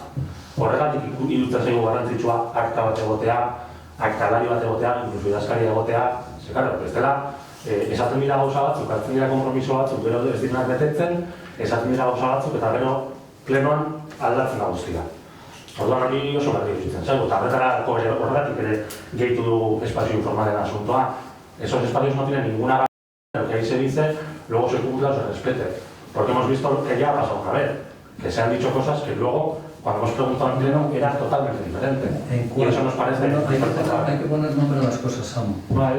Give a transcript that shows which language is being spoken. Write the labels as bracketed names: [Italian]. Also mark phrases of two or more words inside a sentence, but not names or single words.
[Basque] Horregatik iruditzen zaigu garrantzitsua akta bat egotea, aktalari bat egotea, inkluso idazkari egotea, ze, claro, bestela, esaten dira gauza batzuk, hartzen dira kompromiso batzuk, gero ez direnak betetzen, esaten dira gauza batzuk, eta gero plenoan aldatzen da guztia. Orduan hori oso garri iruditzen zaigu, eta horregatik ere gehitu dugu espazio informalen asuntoa. [Spanish] Esos espacios no tienen ninguna garantía, lo que ahí se dice, luego se cumpla o se respete. Porque hemos visto que ya ha pasado una vez, que se han dicho cosas que luego, cuando hemos preguntado en pleno, era totalmente diferente. Y eso nos parece... Hay que poner nombre a las cosas, Samu. Vale.